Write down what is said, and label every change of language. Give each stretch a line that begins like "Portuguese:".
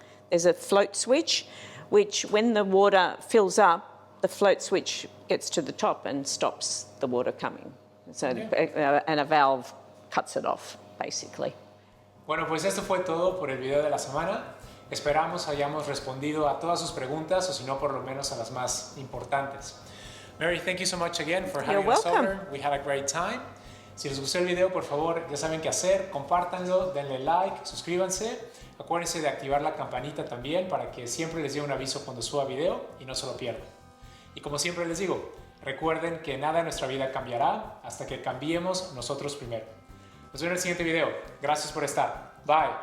English: There's a float switch, which when the water fills up, the float switch gets to the top and stops the water coming. So, and a valve cuts it off, basically.
Spanish: Bueno, pues esto fue todo por el video de la semana. Esperamos hayamos respondido a todas sus preguntas, o si no, por lo menos a las más importantes.
English: Mary, thank you so much again for having us over. We had a great time.
Spanish: Si les gustó el video, por favor, ya saben qué hacer. Compártanlo, denle like, suscríbanse. Acuérdense de activar la campanita también para que siempre les llegue un aviso cuando suba video y no se lo pierdan. Y como siempre les digo, recuerden que nada en nuestra vida cambiará hasta que cambiemos nosotros primero. Nos vemos en el siguiente video. Gracias por estar. Bye.